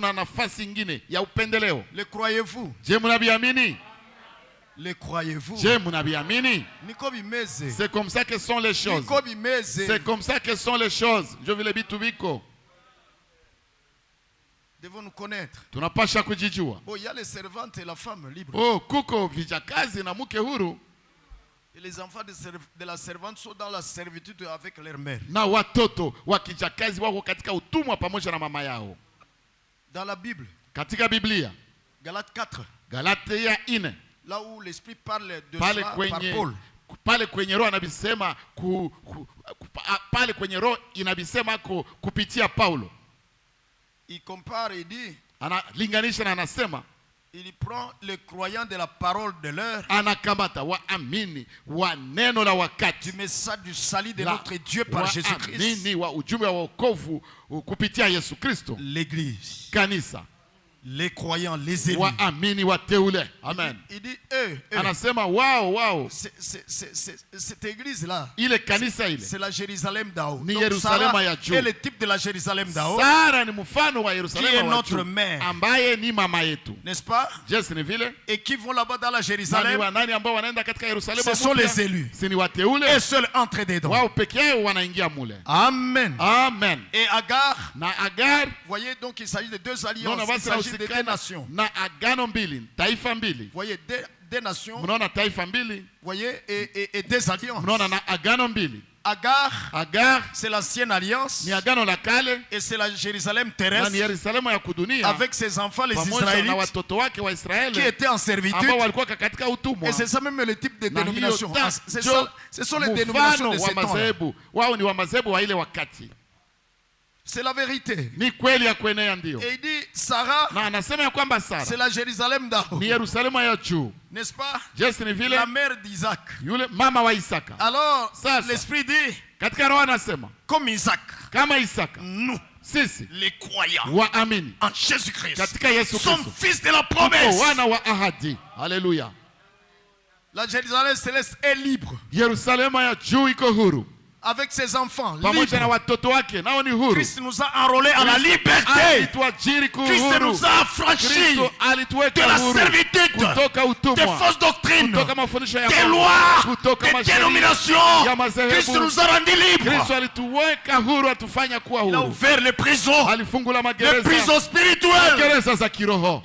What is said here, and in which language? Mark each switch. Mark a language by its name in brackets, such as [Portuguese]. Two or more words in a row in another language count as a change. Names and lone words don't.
[French] Le croyez-vous? Le croyez-vous? C'est comme ça que sont les choses. C'est comme ça que sont les choses. Je veux le bitubiko. Devons nous connaître. [Swahili] Tunapasha kujijua. [French] Oh, il y a les servantes et la femme libre. [Swahili] Oh, kuko vijakazi na mke huru. [French] Et les enfants de la servante sont dans la servitude avec leur mère. [Swahili] Na watoto wa kijakazi wako katika utumwa pamoja na mama yao. [French] Dans la Bible. [Swahili] Katika Biblia. [French] Galates 4. [Swahili] Galatia 4. [French] Là où l'esprit parle de cela par Paul. [Swahili] Pale kwenye roho anabisema pale kwenye roho inabisema kupitia Paulo. [French] Il compare et dit, [Swahili] analinganisha na anasema, [French] il prend les croyants de la parole de l'heure, [Swahili] anakamata waamini wa neno la wakati, [French] du message du salut de notre Dieu par Jésus-Christ, [Swahili] waamini wa ujumbe wa wokovu kupitia Yesu Kristo, [French] l'église, [Swahili] kanisa, [French] les croyants, les élus, [Swahili] waamini wateule. Amen. [French] Il dit eux. [Swahili] Anasema wao. [French] Cette église là, [Swahili] ile kanisa ile, [French] c'est la Jérusalem d'en haut. [Swahili] Ni Yerusalema ya juu. [French] Et le type de la Jérusalem d'en haut, [Swahili] Sara ni mfano wa Yerusalema [French] qui est notre mère, [Swahili] ambaye ni mama yetu, [French] n'est-ce pas? [Swahili] Yes, ni vile. [French] Et qui vont là-bas dans la Jérusalem, [Swahili] nani ambao wanaenda katika Yerusalema, [French] ce sont les élus, [Swahili] si ni wateule, [French] et seuls entrent dedans. [Swahili] Wao peke yao wanaingia mule. Amen. Amen. [French] Et Agar, voyez donc il s'agit de deux alliances, il s'agit de deux nations. [Swahili] Na agano mbili, taifa mbili. [French] Voyez deux nations. [Swahili] Mnaona taifa mbili. [French] Voyez et deux alliances. [Swahili] Mnaona na agano mbili. [French] Agar, c'est l'ancienne alliance. [Swahili] Ni agano la kale. [French] Et c'est la Jérusalem terrestre. [Swahili] Ni Yerusalemu ya kudunia. [French] Avec ses enfants les Israélites. [Swahili] Na watoto wake wa Israeli. [French] Qui étaient en servitude. [Swahili] Ambao walikuwa katika utumwa. [French] Et c'est ça même le type de dénomination. Ce sont les dénominations de ces temps. [Swahili] Wao ni wa madhehebu wa ile wakati. [French] C'est la vérité. [Swahili] Ni kweli ya kuenea ndio. [French] Et il dit Sarah, [Swahili] na anasema ya kwamba Sara, [French] c'est la Jérusalem d'en haut. [Swahili] Ni Yerusalemu ya juu. [French] N'est-ce pas? [Swahili] Yes, ni vile. [French] La mère d'Isaac. [Swahili] Yule mama wa Isaka. [French] Alors, l'esprit dit, [Swahili] katika roho anasema, [French] comme Isaac, [Swahili] kama Isaka, [French] nous, [Swahili] sisi, [French] les croyants, [Swahili] waamini, [French] en Jésus-Christ, [Swahili] katika Yesu Kristo, [French] sont fils de la promesse. [Swahili] Wana wa ahadi. [French] Alléluia. La Jérusalem céleste est libre. [Swahili] Yerusalemu ya juu iko huru. [French] Avec ses enfants [Swahili] pamoja na watoto wake nao ni huru. [French] Christ nous a enrôlés à la liberté. Christ nous a affranchis de la servitude, des fausses doctrines, des lois, des dénominations. Christ nous a rendus libres. Il a ouvert les prisons, les prisons spirituelles.